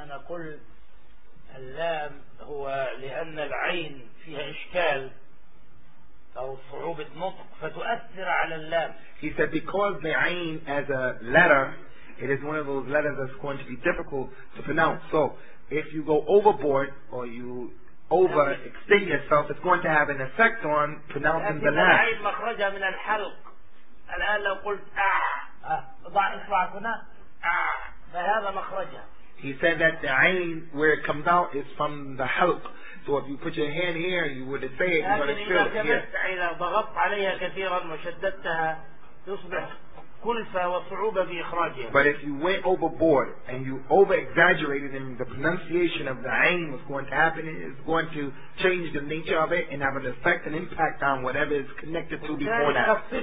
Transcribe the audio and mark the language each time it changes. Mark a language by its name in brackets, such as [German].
[Arabic] اللام هو لأن العين فيها إشكال أو صعوبة نطق فتؤثر على اللام. [English] He said because the عين as a letter, it is one of those letters that's going to be difficult to pronounce. So if you go overboard or you overextend yourself, it's going to have an effect on pronouncing the lam. [Arabic] العين مخرجة من الحلق. الآن لو قلت ضع إصبعك هنا فهذا مخرجها. [English] He said that the عين, where it comes out, is from the حلق. So if you put your hand here, you would say it, but it's still here. [Arabic] إذا ضغط عليها كثيرا وشددتها يصبح كلفة وصعوبة في إخراجها. [English] But if you went overboard and you over-exaggerated and the pronunciation of the عين was going to happen, it's going to change the nature of it and have an effect and impact on whatever is connected to before that.